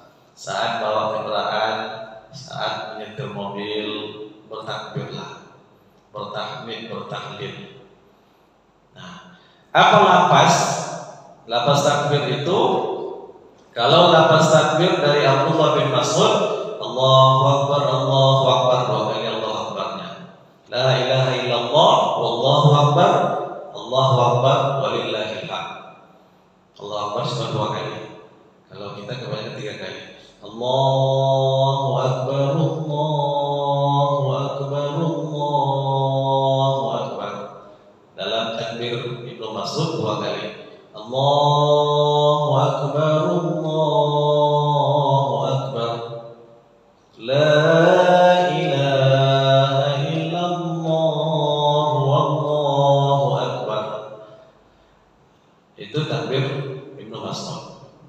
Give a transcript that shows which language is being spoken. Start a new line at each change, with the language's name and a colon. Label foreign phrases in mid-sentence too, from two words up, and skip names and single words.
Indonesian: Saat bawa kendaraan, saat menyetir mobil, bertakbirlah, bertahmid, bertahlil. Nah, apa lapas? Lapas takbir itu, kalau lapas takbir dari Abdullah bin Mas'ud,
Arabic: الله أكبر الله أكبر,
Indonesian: dua kali Allahu Akbarnya.
Arabic: لا إله إلا الله والله أكبر الله أكبر ولله الحمد. الله أكبر
Indonesian: cuma dua kali. Kalau kita kebanyakan 3 kali.
Arabic: الله أكبر الله أكبر الله أكبر.
Indonesian: Dalam takbir Ibnu Mas'ud 2 kali.
Arabic: الله أكبر الله أكبر. لا إله إلا الله والله أكبر.
Indonesian: Itu takbir Ibnu Mas'ud.